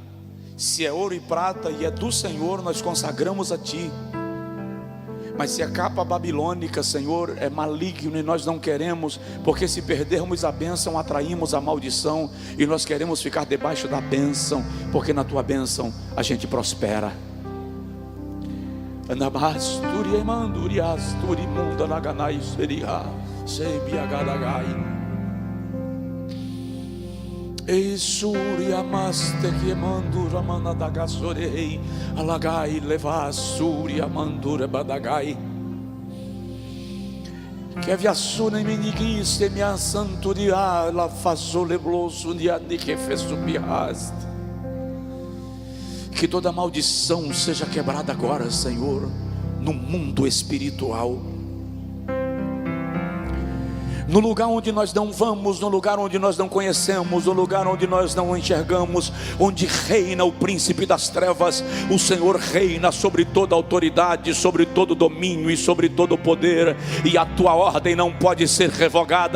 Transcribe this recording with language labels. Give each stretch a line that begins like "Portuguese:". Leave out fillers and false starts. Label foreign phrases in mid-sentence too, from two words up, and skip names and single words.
Portuguese: Se é ouro e prata e é do Senhor, nós consagramos a Ti. Mas se a capa babilônica, Senhor, é maligno e nós não queremos, porque se perdermos a bênção, atraímos a maldição, e nós queremos ficar debaixo da bênção, porque na Tua bênção a gente prospera. Anabasturi emanduri asturi munda naganai seria sebiagadagai Esuri amaste que mandura manadagasorei alagai levasuri amandura badagai que aviassuna menigui semia santuria la fazole bloso dia de que fez subiaste. Que toda maldição seja quebrada agora, Senhor, no mundo espiritual. No lugar onde nós não vamos, no lugar onde nós não conhecemos, no lugar onde nós não enxergamos, onde reina o príncipe das trevas, o Senhor reina sobre toda autoridade, sobre todo domínio e sobre todo poder, e a Tua ordem não pode ser revogada.